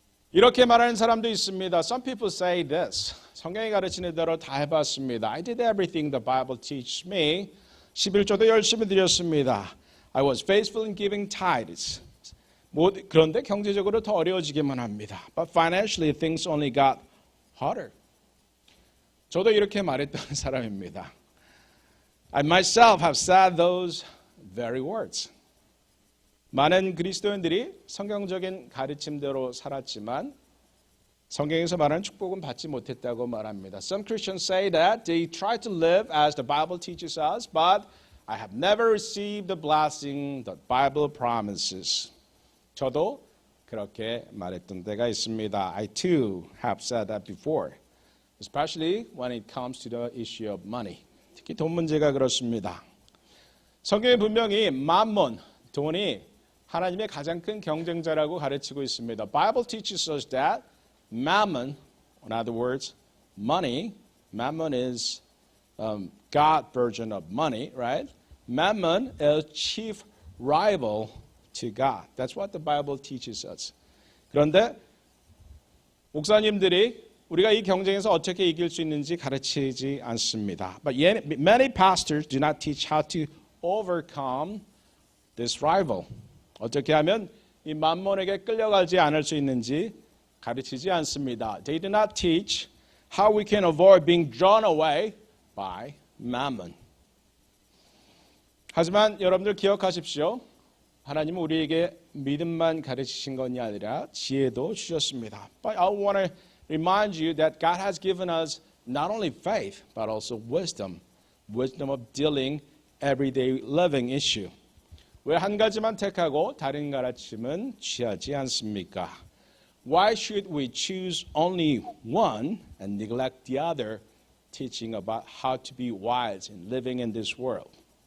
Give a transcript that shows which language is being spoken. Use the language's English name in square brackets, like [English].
[Korean] 이렇게 말하는 사람도 있습니다. [English] Some people say this. [Korean] 성경이 가르치는 대로 다 해봤습니다. [English] I did everything the Bible teaches me. [Korean] 11조도 열심히 드렸습니다. [English] I was faithful in giving tithes. [Korean] 그런데 경제적으로 더 어려워지기만 합니다. [English] But financially things only got harder. [Korean] 저도 이렇게 말했던 사람입니다. [English] I myself have said those very words. [Korean] 많은 그리스도인들이 성경적인 가르침대로 살았지만 성경에서 말하는 축복은 받지 못했다고 말합니다. [English] Some Christians say that they try to live as the Bible teaches us, but I have never received the blessing that Bible promises. [Korean] 저도 그렇게 말했던 때가 있습니다. [English] I too have said that before, especially when it comes to the issue of money. [Korean] 특히 돈 문제가 그렇습니다. 성경에 분명히 만몬, 돈이 하나님의 가장 큰 경쟁자라고 가르치고 있습니다. [English] Bible teaches us that mammon, in other words, money, mammon is God version of money, right? Mammon is chief rival to God. That's what the Bible teaches us. [Korean] 그런데 목사님들이 우리가 이 경쟁에서 어떻게 이길 수 있는지 가르치지 않습니다. [English] But many pastors do not teach how to overcome this rival. [Korean] 어떻게 하면 이 만몬에게 끌려가지 않을 수 있는지 가르치지 않습니다. [English] They do not teach how we can avoid being drawn away by mammon. [Korean] 하지만 여러분들 기억하십시오. 하나님은 우리에게 믿음만 가르치신 것이 아니라 지혜도 주셨습니다. [English] But I want to remind you that God has given us not only faith, but also wisdom. Wisdom of dealing everyday living issue. [Korean] 왜 한 가지만 택하고 다른 가르침은 취하지 않습니까? [English] Why should we choose only one and neglect the other, teaching about how to be wise in living in this world?